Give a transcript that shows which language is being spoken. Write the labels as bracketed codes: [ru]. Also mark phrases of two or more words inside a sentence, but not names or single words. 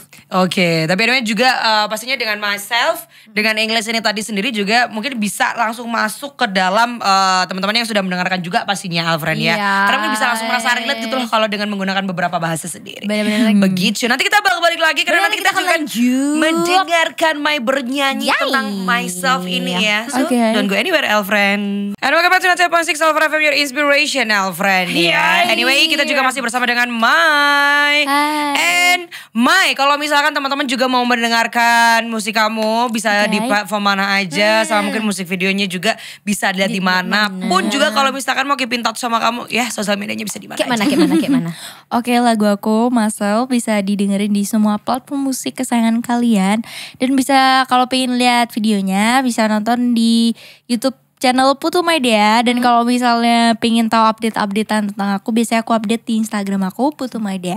[id] Oke, tapi anyway juga pastinya dengan Myself, dengan English ini tadi sendiri juga mungkin bisa langsung masuk ke dalam teman-teman yang sudah mendengarkan juga pastinya Alfren ya. Karena mungkin bisa langsung merasa relate gitu loh kalau dengan menggunakan beberapa bahasa sendiri. Benar-benar begitu. Nanti kita balik lagi karena nanti kita akan mendengarkan My bernyanyi tentang Myself ini ya. [en] So don't go anywhere Alfren. And welcome back to 107.6 Alfren FM, your inspiration Alfren ya. [id] Anyway kita juga masih bersama dengan My. And Mai, kalau misalkan teman-teman juga mau mendengarkan musik kamu, bisa di platform mana aja, sama mungkin musik videonya juga bisa dilihat di mana pun. Juga kalau misalkan mau [en] keep in touch [id] sama kamu, ya sosial medianya bisa di mana aja. Kayak mana? Oke, lagu aku Myself bisa didengerin di semua platform musik kesayangan kalian. Dan bisa kalau pengen lihat videonya bisa nonton di YouTube channel Putu Maida. Dan kalau misalnya pengen tahu update-updatean tentang aku, biasanya aku update di Instagram aku Putu Maida.